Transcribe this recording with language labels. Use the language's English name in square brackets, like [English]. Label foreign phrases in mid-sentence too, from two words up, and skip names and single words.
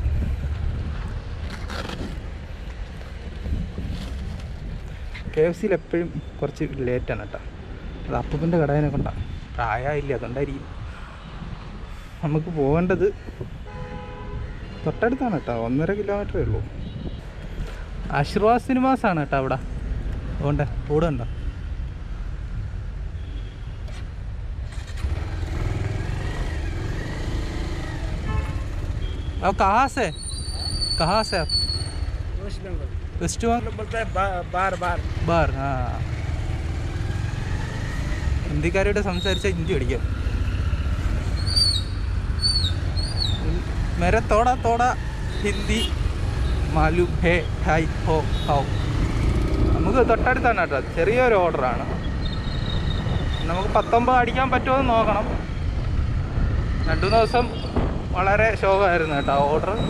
[Malayalam] KFCയിൽ എപ്പോഴും കുറച്ച് ലേറ്റാണ് കേട്ടോ. അത് അപ്പൂപ്പൻ്റെ കടയിനെ കൊണ്ടാണ്, പ്രായമില്ല, അതുകൊണ്ടായിരിക്കും. നമുക്ക് പോകേണ്ടത് തൊട്ടടുത്താണ് കേട്ടോ, 1.5 കിലോമീറ്ററേ ഉള്ളൂ. ആശീർവാദ് സിനിമാസാണ് കേട്ടോ അവിടെ. അതുകൊണ്ട് കൂടെ ഉണ്ടോ? [Hindi] अब कहाँ से आप? वेस्ट बंगाल बोलते हैं बार. हाँ, [Malayalam] ഹിന്ദിക്കാരോട് സംസാരിച്ച ഹിന്ദി പഠിക്കാം. [Hindi] मेरा थोड़ा हिंदी मालूम है ഹായ് ഹോ ഹൗ. [Malayalam] നമുക്ക് തൊട്ടടുത്താണ് കേട്ടോ. ചെറിയൊരു ഓർഡറാണ്. നമുക്ക് 19 അടിക്കാൻ പറ്റുമോ എന്ന് നോക്കണം. 2 ദിവസം വളരെ ശോകമായിരുന്നു കേട്ടോ ഓർഡർ.